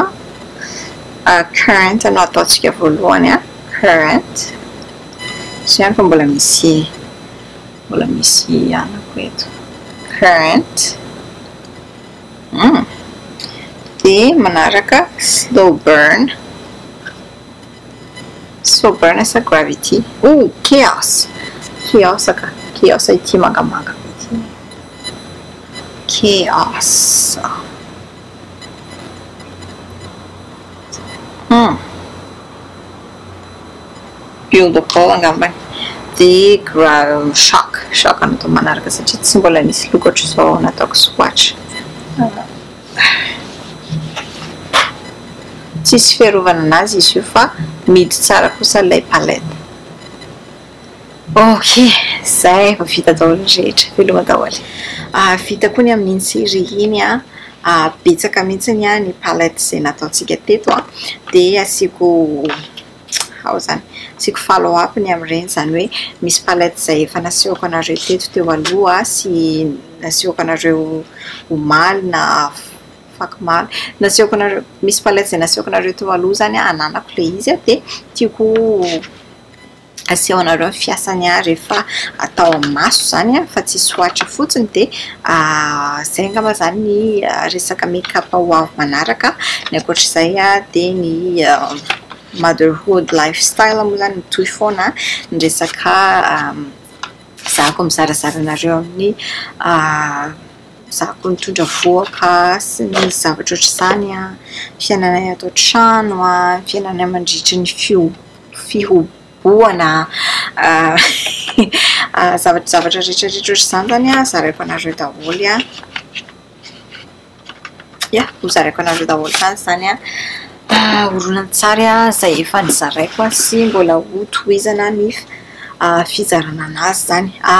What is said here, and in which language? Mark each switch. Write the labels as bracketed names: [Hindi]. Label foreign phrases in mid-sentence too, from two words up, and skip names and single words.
[Malagasy] Current no ataontsika voalohany current. Sy ihany fa mbola misy anako eto. Current. Dia manaraka [English] slow burn [Malagasy] sa gravity. Chaos ity mangamanga ity. Chaos. Beautiful angambany. Dia shock anatao manaraka satria tsy mbola nisy loko ohatr'izao nataoko swatch. Tsisy fiarovana anazy izy io fa midy tsara kosa ilay palette. Okay, zay efa vita daholo ny rehetra, veloma daholo. Vita koa ny amin'iny série iny betsaka mihitsy ny palette izay nataontsika teto dia asiako [English] follow up [Malagasy] ny amin'ireny zany hoe misy palette izay efa nasehoko anareo teto teo aloha sy nasehoko anareo omaly na fakimaly. Misy palette izay nasehoko anareo teo aloha zany ananako ilay izy dia tiako aseho anareo ny fiasany rehefa atao amin'ny maso zany fa tsy swatch fotsiny dia zay angamba zany ny resaka make-up ho avy manaraka. Ny ankoatr'izay dia ny [English] motherhood lifestyle [Malagasy] moa zany mitohy foana ny resaka zako mizarazara anareo amin'ny zako mitondra voaka sy ny zavatra ohatr'izany fiainanay ato trano fiainanay mandritra ny fihoboana zavatra rehetrarehetra ohatr'izany zany zaraiko anareo daholo hozaraiko anareo daholo zany horonan-tsary izay efa nizaraiko sy mbola ho tohizana ny fizarana anazy zany.